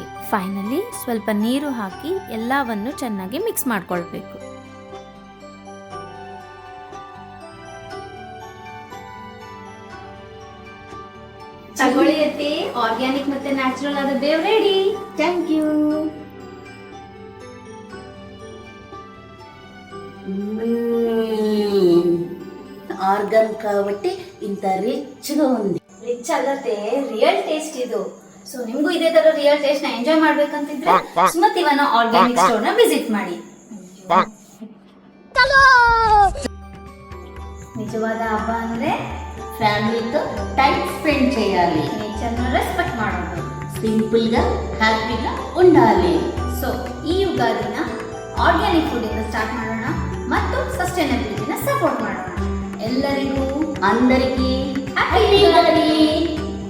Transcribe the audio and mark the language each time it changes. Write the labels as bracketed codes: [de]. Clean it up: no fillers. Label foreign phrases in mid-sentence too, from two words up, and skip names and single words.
[kn] ಫೈನಲಿ ಸ್ವಲ್ಪ ನೀರು ಹಾಕಿ ಎಲ್ಲವನ್ನು ಚೆನ್ನಾಗಿ ಮಿಕ್ಸ್ ಮಾಡ್ಕೊಳ್ಬೇಕು. ತಗೊಳ್ಳಿ ಅತ್ತೆ, ಆರ್ಗ್ಯಾನಿಕ್ ಮತ್ತೆ ನ್ಯಾಚುರಲ್ ಆದ ಬೇವ್ ರೆಡಿ. [en] Thank you. [te] ఆర్గాన్ కాబట్టి ఇంత రిచ్గా ఉంది. [kn] ರಿಚ್ ಅಲ್ಲತ್ತೆ, [en] real taste [kn] ಇದು. ಸೊ ನಿಮ್ಗೂ ಇದೇ ತರ [en] real taste [kn] ನ ಎಂಜಾಯ್ ಮಾಡ್ಬೇಕಂತಿದ್ರೆ ಸುಮತಿ ವನ ಆರ್ಗ್ಯಾನಿಕ್ ಸ್ಟೋರ್ ನ ವಿಸಿಟ್ ಮಾಡಿ. ನಿಜವಾದ ಹಬ್ಬ ಅಂದ್ರೆ [te] ఫ్యామిలీతో [en] time spend [te] చేయాలి, [kn] ನೇಚರ್ ನ ರೆಸ್ಪೆಕ್ಟ್ ಮಾಡೋದು, [te] సింపుల్గా హ్యాపీగా ఉండాలి. [kn] ಸೊ ಈ ಯುಗಾದಿನ [en] organic food [kn] ಇಂದ ಸ್ಟಾರ್ಟ್ ಮಾಡೋಣ ಮತ್ತು ಸಸ್ಟೈನಬಿಲಿಟಿನ ಸಪೋರ್ಟ್ ಮಾಡೋಣ. ಎಲ್ಲರಿಗೂ [te] అందరికీ [kn] ಹ್ಯಾಪಿ ಯುಗಾದಿ.